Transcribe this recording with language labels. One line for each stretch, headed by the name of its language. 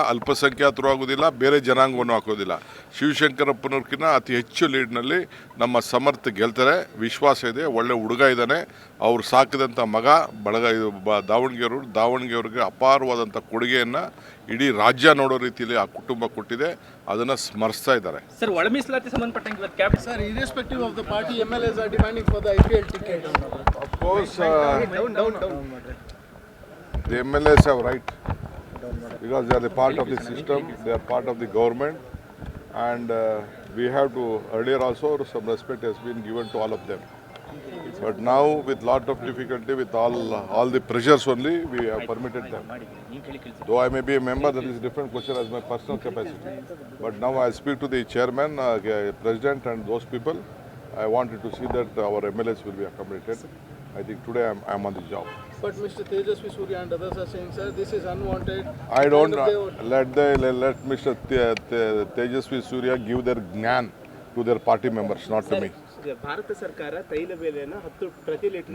Kannada: ಅಲ್ಪಸಂಖ್ಯಾತರು ಆಗೋದಿಲ್ಲ, ಬೇರೆ ಜನಾಂಗವನ್ನು ಹಾಕೋದಿಲ್ಲ. ಶಿವಶಂಕರಪ್ಪನವ್ರಕ್ಕಿಂತ ಅತಿ ಹೆಚ್ಚು ಲೀಡ್ನಲ್ಲಿ ನಮ್ಮ ಸಮರ್ಥ ಗೆಲ್ತಾರೆ, ವಿಶ್ವಾಸ ಇದೆ. ಒಳ್ಳೆ ಹುಡುಗ ಇದ್ದಾನೆ. ಅವ್ರು ಸಾಕಿದಂಥ ಮಗ ಬಳಗ ದಾವಣಗೆರೆಯವ್ರಿಗೆ ಅಪಾರವಾದಂಥ ಕೊಡುಗೆಯನ್ನು ಇಡೀ ರಾಜ್ಯ ನೋಡೋ ರೀತಿಯಲ್ಲಿ ಆ ಕುಟುಂಬ ಕೊಟ್ಟಿದೆ. ಅದನ್ನು ಸ್ಮರಿಸ್ತಾ ಇದ್ದಾರೆ. ಸರ್, ಒಳ ಮೀಸಲಾತಿ ಸಂಬಂಧಪಟ್ಟಂಗೆ ಇವತ್ತು cabinet
English: Sir, irrespective of the party, MLAs are demanding for the IPL ticket. Of course, the MLAs have right because they are the part of the system, they are part of the government, and we have to, earlier also some respect has been given to all of them. But now with lot of difficulty, with all the pressures only, we have permitted them. Though I may be a member, that is a different question as my personal capacity. But now I speak to the chairman, president and those people. I wanted to see that our MLAs will be accommodated. I think today I am on the job. But Mr. Tejasvi Surya and others are saying, sir, this is unwanted. I don't let Mr. Tejasvi Surya give their gnan to their party members, not to me.
Kannada: Bharat ಸರ್ಕಾರ ತೈಲ ಬೆಲೆಯನ್ನು 10 ಪ್ರತಿ litre